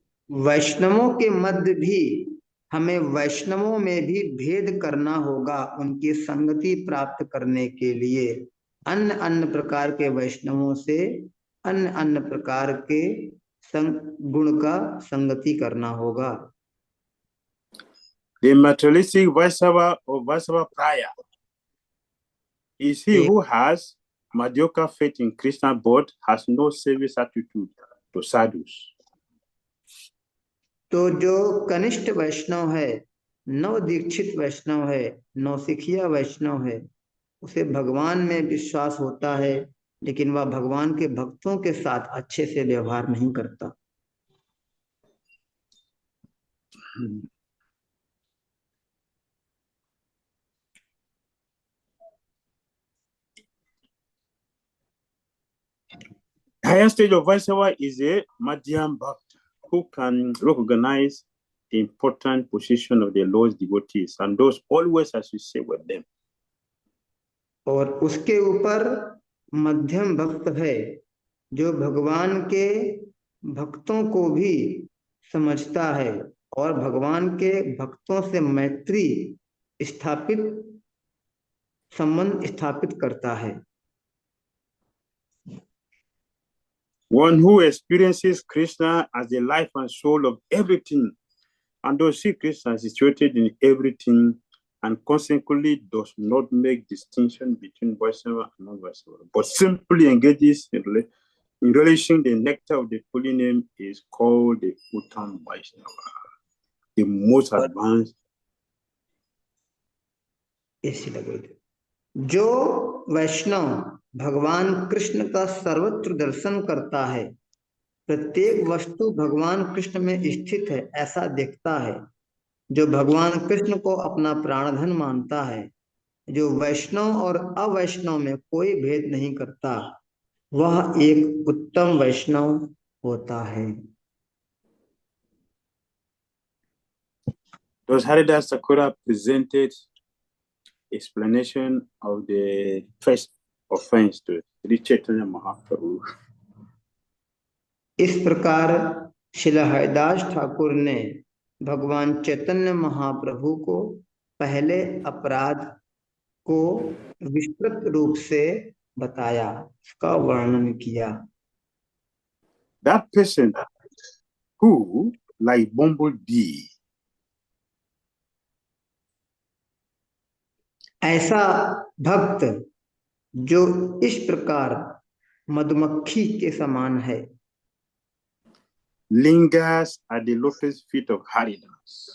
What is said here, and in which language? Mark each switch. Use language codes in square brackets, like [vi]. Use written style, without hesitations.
[hi] वैष्णवों के मध्य भी हमें वैष्णवों में भी भेद करना होगा उनकी संगति प्राप्त करने के लिए। अन्य अन्य प्रकार के वैष्णवों से अन्य अन्य प्रकार के गुण का संगति करना होगा। [en] The materialistic Vaishnava or Vaishnava Praya is he who has mediocre faith in Krishna but has no service attitude to sadhus. [hi] तो जो कनिष्ठ वैष्णव है, नव दीक्षित वैष्णव है, नौसिखिया वैष्णव है, उसे भगवान में विश्वास होता है, लेकिन वह भगवान के भक्तों के साथ अच्छे से व्यवहार नहीं करता। [en] higher stage of Vaishnava is a Madhyam Bhakta who can recognize the important position of the Lord's devotees and those always associate with them. [hi] और उसके ऊपर मध्यम भक्त है जो भगवान के भक्तों को भी समझता है और भगवान के भक्तों से मैत्री स्थापित संबंध स्थापित करता है. [en] One who experiences Krishna as the life and soul of everything, and those see Krishna situated in everything, and consequently does not make distinction between Vaishnava and non-Vaishnava, but simply engages in relishing the nectar of the holy name is called the Uttam Vaishnava, the most advanced. [hi] जो वैष्णव भगवान कृष्ण का सर्वत्र दर्शन करता है, प्रत्येक वस्तु भगवान कृष्ण में स्थित है ऐसा देखता है, जो भगवान कृष्ण को अपना प्राणधन मानता है, जो वैष्णव और अवैष्णव में कोई भेद नहीं करता, वह एक उत्तम वैष्णव होता है. [en] Thus Haridas Thakur presented explanation of the first offense to Sri Chaitanya Mahaprabhu. [hi] इस प्रकार श्रील हरिदास ठाकुर ने भगवान चैतन्य महाप्रभु को पहले अपराध को विस्तृत रूप से बताया, उसका वर्णन किया. [en] That person who, like bumblebee, [hi] ऐसा भक्त जो इस प्रकार मधुमक्खी के समान है, [en] lingers at the lotus feet of Haridas.